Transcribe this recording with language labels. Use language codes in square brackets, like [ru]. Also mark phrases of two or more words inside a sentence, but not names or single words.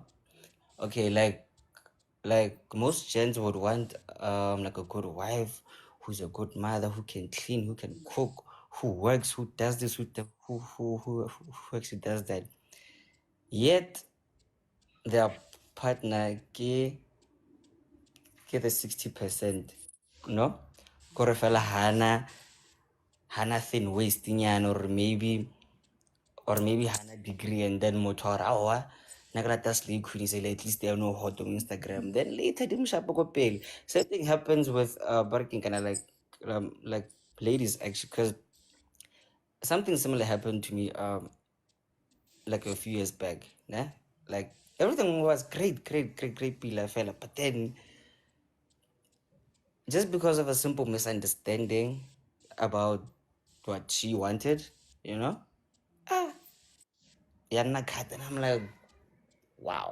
[en] Okay, like most gents would want like a good wife who's a good mother, who can clean, who can cook, who works, who does this, who actually does that. Yet their partner ke the 60%, no? [tn] Kore fela hana [en] thin waist [tn] nyana, [en] or maybe [tn] hana degree, [en] and then [tn] motho a re aowa nna ke rata [en] slay queen [tn] sele, [en] at least they are no hot on Instagram, then later [tn] di mo shapo ko pele. [en] Same thing happens with barking kind of like ladies actually, because something similar happened to me like a few years back, like everything was great pila fella, but then just because of a simple misunderstanding about what she wanted, you know, yeah, cut, and I'm like, wow.